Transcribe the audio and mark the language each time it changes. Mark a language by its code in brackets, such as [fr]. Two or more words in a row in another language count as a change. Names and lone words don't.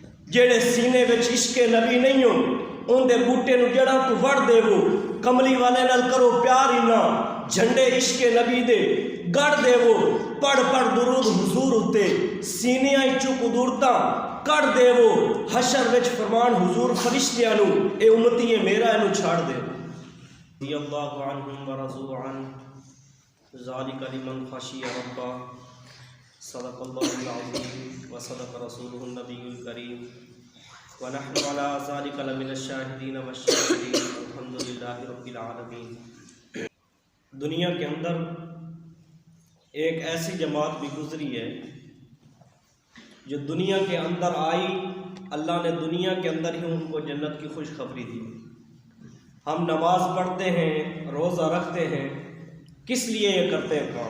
[pa] جڑے سینے وچ عشق نبی نہیں ہو ان دے بوٹے نو جڑاں تو وڑ دیو، کملی والے نال کرو پیار ہی نہ، جھنڈے عشق نبی دے گڑ دیو، پڑھ پڑھ درود حضور اتے، سینیاں چوں قدورتاں کڑ دیو، حشر وچ فرمان حضور فرشتیاں نو اے امتی میرا اینو چھاڑ دے۔ [ar] رضی اللہ عنہم ورضوا عنہ ذالک لمن خشی ربہ، صدق اللہ العظیم وصدق رسولہ النبی الکریم ونحن علی ذالک لمن الشاہدین والشاکرین الحمد للہ رب العالمین۔ [ur] دنیا کے اندر ایک ایسی جماعت بھی گزری ہے جو دنیا کے اندر آئی، اللہ نے دنیا کے اندر ہی ان کو جنت کی خوشخبری دی۔ ہم نماز پڑھتے ہیں، روزہ رکھتے ہیں، کس لیے یہ کرتے ہیں کام؟